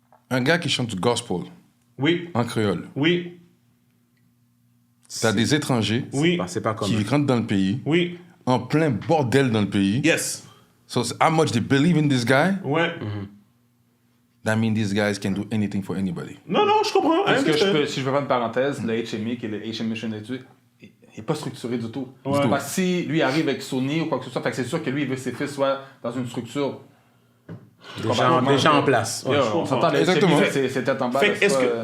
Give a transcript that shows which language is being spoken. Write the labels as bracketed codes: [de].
[fr] Un gars qui chante du gospel Oui. en créole. Oui. T'as des étrangers C'est pas comme. qui rentrent dans le pays, Oui. en plein bordel dans le pays. [en] Yes. So, how much they believe in this guy, [fr] Ouais. [en] that means these guys can do anything for anybody. [fr] Non, je comprends. Parce que si je peux faire une parenthèse, le HMI, qui est le HM Mission Institute, il n'est pas structuré du tout. Ouais. Parce que si lui arrive avec Sony ou quoi que ce soit, fait que c'est sûr que lui, il veut que ses fils soient dans une structure Déjà en place. Yo, on s'entend, le Exactement. HMI, c'est tête en bas. Fait là, que c'est est-ce pas,